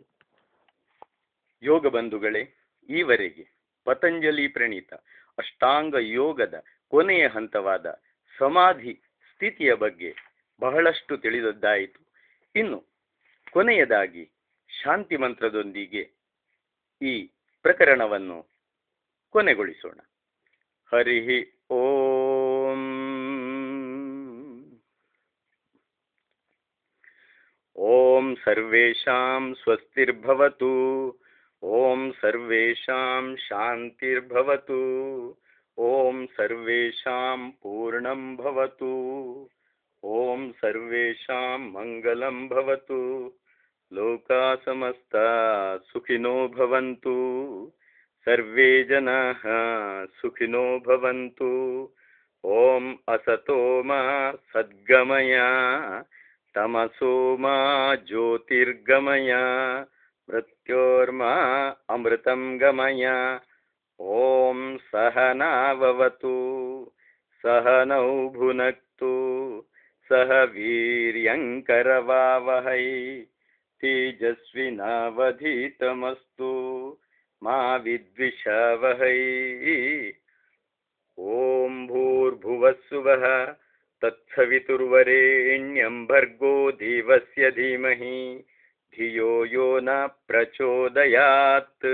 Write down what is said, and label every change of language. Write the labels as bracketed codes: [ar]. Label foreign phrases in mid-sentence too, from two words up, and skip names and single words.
[kn] ಯೋಗ ಬಂಧುಗಳೇ, ಈವರೆಗೆ ಪತಂಜಲಿ ಪ್ರಣೀತ ಅಷ್ಟಾಂಗ ಯೋಗದ ಕೊನೆಯ ಹಂತವಾದ ಸಮಾಧಿ ಸ್ಥಿತಿಯ ಬಗ್ಗೆ ಬಹಳಷ್ಟು ತಿಳಿದದ್ದಾಯಿತು. ಇನ್ನು ಕೊನೆಯದಾಗಿ ಶಾಂತಿ ಮಂತ್ರದೊಂದಿಗೆ ಈ ಪ್ರಕರಣವನ್ನು ಕೊನೆಗೊಳಿಸೋಣ. [sa] ಹರಿ ಓಂ. ಓಂ ಸರ್ವೇಷಾಂ ಸ್ವಸ್ತಿರ್ಭವತು. ಓಂ ಸರ್ವೇಷಾಂ ಶಾಂತಿರ್ಭವತು. ಓಂ ಸರ್ವೇಷಾಂ ಪೂರ್ಣಂ ಭವತು. ಓಂ ಸರ್ವೇಷಾಂ ಮಂಗಲಂ ಭವತು. ಲೋಕಾ ಸಮಸ್ತಾ ಸುಖಿನೋ ಭವಂತು. ಸರ್ವೇ ಜನಾಃ ಸುಖಿನೋ ಭವಂತು. ಓಂ ಅಸತೋ ಮಾ ಸದ್ಗಮಯ, ತಮಸೋ ಮಾ ಜ್ಯೋತಿರ್ಗಮಯ, ಮೃತ್ಯೋರ್ಮಾ ಅಮೃತಂ ಗಮಯ. ಓಂ ಸಹನಾವವತು ಸಹನೌ ಭುನಕ್ತು ಸಹ ವೀರ್ಯಂಕರವಾವಹೈ ತೇಜಸ್ವಿನಾವಧೀತಮಸ್ತು ಮಾ ವಿದ್ವಿಷಾವಹೈ. ಓಂ ಭೂರ್ಭುವಸ್ಸುವಃ ತತ್ಸವಿತುರ್ವರೆಣ್ಯಂ ಭರ್ಗೋ ದೇವಸ್ಯ ಧೀಮಹಿ ಧಿಯೋ ಯೋ ನ ಪ್ರಚೋದಯಾತ್.